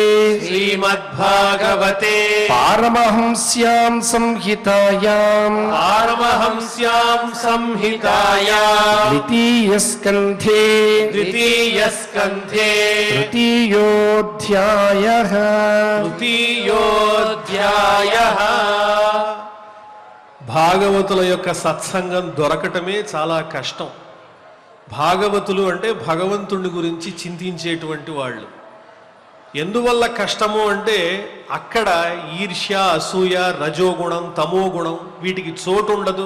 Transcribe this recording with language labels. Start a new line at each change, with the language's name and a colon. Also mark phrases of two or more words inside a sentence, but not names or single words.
Sanskrit: श्रीमद्भागवते पारमहंस्यां संहितायाम् पारमहंस्यां संहितायां द्वितीयस्कन्धे द्वितीयस्कन्धे तृतीयोऽध्यायः తృతీయోధ్యాయః.
Telugu: భాగవతుల యొక్క సత్సంగం దొరకటమే చాలా కష్టం. భాగవతులు అంటే భగవంతుడి గురించి చింతించేటువంటి వాళ్ళు. ఎందువల్ల కష్టము అంటే అక్కడ ఈర్ష్య, అసూయ, రజోగుణం, తమోగుణం వీటికి చోటు ఉండదు.